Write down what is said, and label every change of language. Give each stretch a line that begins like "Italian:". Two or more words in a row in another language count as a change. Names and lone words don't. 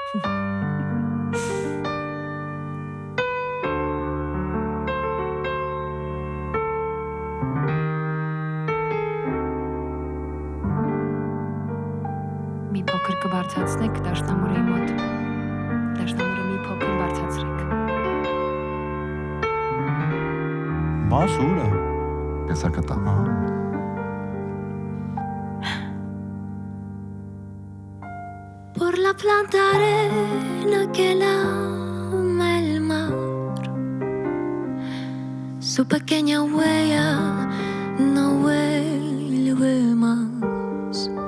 Armenian: Մի փոքր կբարձրացնեք դաշնամուրի մոտ։ Դաշնամուրը մի փոքր բարձրացրեք։ Մասուրը։ Հեսա կտա։
Spanish: Por la planta arena que lama el mar, su pequeña huella no vuelve más.